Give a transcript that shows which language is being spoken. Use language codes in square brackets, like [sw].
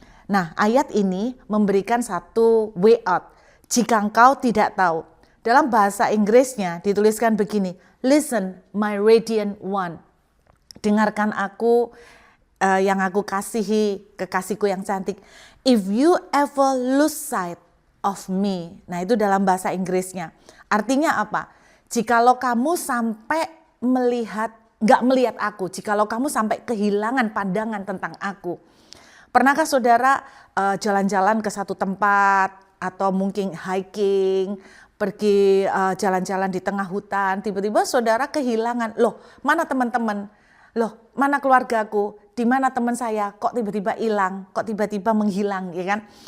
[id] Nah, ayat ini memberikan satu [en] way out. [id] Jika engkau tidak tahu. Dalam bahasa Inggrisnya dituliskan begini, [en] listen my radiant one. [id] Dengarkan aku yang aku kasihi, kekasihku yang cantik. [en] If you ever lose sight of me. [id] Nah, itu dalam bahasa Inggrisnya. Artinya apa? Jikalau kamu sampai nggak melihat aku, jikalau kamu sampai kehilangan pandangan tentang aku. Pernahkah saudara jalan-jalan ke satu tempat atau mungkin hiking, pergi jalan-jalan di tengah hutan, tiba-tiba saudara kehilangan, loh mana teman-teman, loh mana keluargaku, di mana teman saya, kok tiba-tiba hilang, kok tiba-tiba menghilang, ya kan?